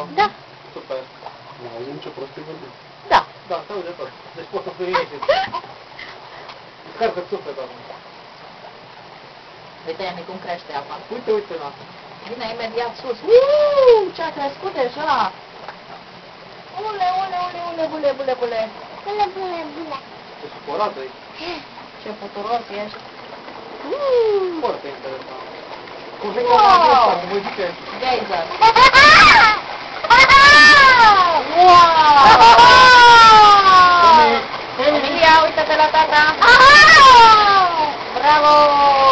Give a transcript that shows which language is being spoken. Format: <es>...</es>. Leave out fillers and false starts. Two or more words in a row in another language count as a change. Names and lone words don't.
<ro>Da. Super. Nu auzim ce prostii vorbim. Da. Da, se aude tot. Deci poți să fii liniștit. Descarcă-ți sufletul acum. Uite, Emi, cum crește apa. Uite, uite, na. Vine imediat sus. Ce a crescut deja. Ule, ule, ule, ule, ule, ule, ule. Bule, bule, bule. Ce supărată e. Ce puturos ești. Foarte interesant. Cum Wow! vei ca ăsta, cum îi zice? Geyser. Wow! Emilia, uite-te la tata. Bravo!</ro>